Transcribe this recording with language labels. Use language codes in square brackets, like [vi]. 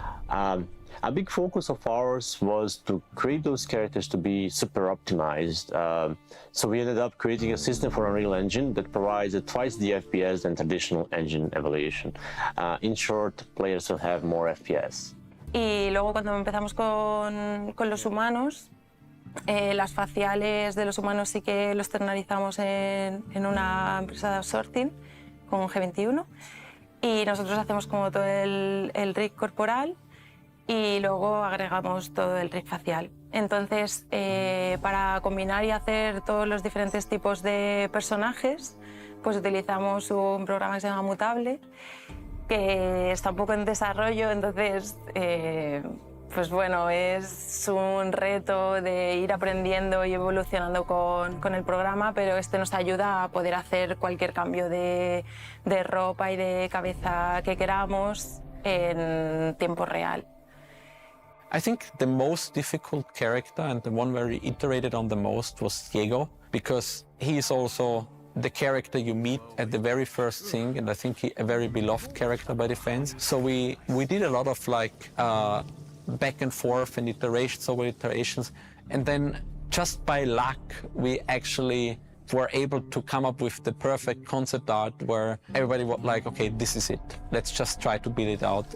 [en] A big focus of ours was to create those characters to be super optimized. So we ended up creating a system for Unreal Engine that provides twice the FPS than traditional engine evaluation. In short, players will have more FPS. [es] Y luego cuando empezamos con los humanos, las faciales de los humanos sí que los externalizamos en una empresa de outsourcing con G21, y nosotros hacemos como todo el rig corporal y luego agregamos todo el rig facial. Entonces, para combinar y hacer todos los diferentes tipos de personajes, pues utilizamos un programa que se llama Mutable, que está un poco en desarrollo, entonces Pues bueno, es un reto de ir aprendiendo y evolucionando con el programa, pero este nos ayuda a poder hacer cualquier cambio de ropa y de cabeza que queramos en tiempo real. [en] I think the most difficult character and the one where we iterated on the most was Diego, because he is also the character you meet at the very first thing, and I think a very beloved character by the fans. So we did a lot of like back and forth and iterations over iterations, and then just by luck we actually were able to come up with the perfect concept art where everybody was like, okay, this is it, let's just try to build it out.